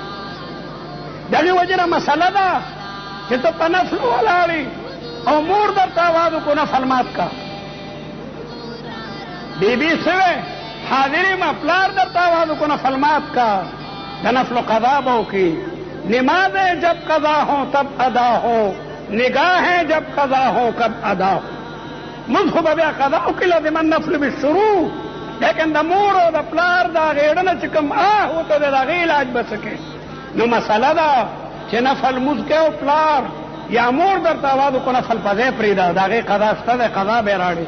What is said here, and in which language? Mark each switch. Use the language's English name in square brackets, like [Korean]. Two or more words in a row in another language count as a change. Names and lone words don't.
[Pashto] دغې وجې نه مسله ده چې ته په نفلو ولاړې او مور درته آواز وکړو نفل مات کا. بی بی څه وی؟ حاضرې ما پلار درته آواز وکړو نفل مات کا، د نفلو قضا به وکړي. [Urdu] نمازیں جب قضا ہوں تب ادا ہو، نگاہیں جب قضا ہوں کب ادا ہو. [Pashto] منځ خو به بیا قضا وکړي، [Arabic] لازم النفل بالشروع، [Pashto] لیکن د مور او د پلار د هغې اړه چې کوم وته دی د هغې علاج به څه کوې. نو مسله ده چې نفل مونځ کوې او پلار یا مور درته آواز وکړو نفل په ځای پرېږده، د هغې قضا شته دی، قضا به یې راړې.